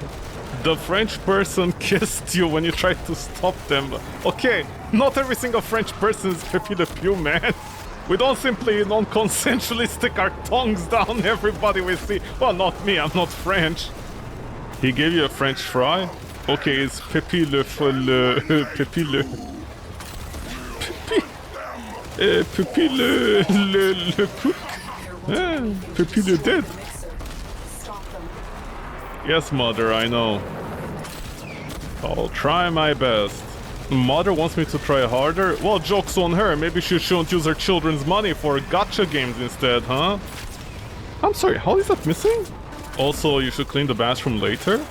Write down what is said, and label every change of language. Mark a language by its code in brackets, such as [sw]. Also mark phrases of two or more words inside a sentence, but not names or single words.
[en] The French person kissed you when you tried to stop them. Okay, not every single French person is Pepe Le Pew, man. We don't simply non-consensually stick our tongues down everybody we see. Well, not me, I'm not French. He gave you a French fry? Okay, it's Pepe le... Pepe le... Pepe le cook? Pepe le dead. Yes, Mother, I know. I'll try my best. Mother wants me to try harder? Well, joke's on her. Maybe she shouldn't use her children's money for gacha games instead, huh? I'm sorry, how is that missing? Also, you should clean the bathroom later?